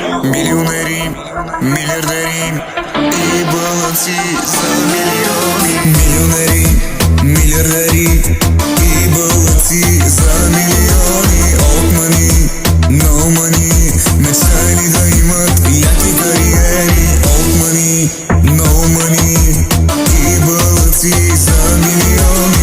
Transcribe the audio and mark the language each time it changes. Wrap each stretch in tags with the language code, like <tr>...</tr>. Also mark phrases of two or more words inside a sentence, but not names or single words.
<bg>Милионери, милиардери и бълъци за милиони. Милионери, милиардери и бълъци за милиони.</bg> <en>Old money, no money,</en> <bg>мечтали да имат яки кариери.</bg> <en>Old money, no money</en> <bg>и бълъци за милиони.</bg>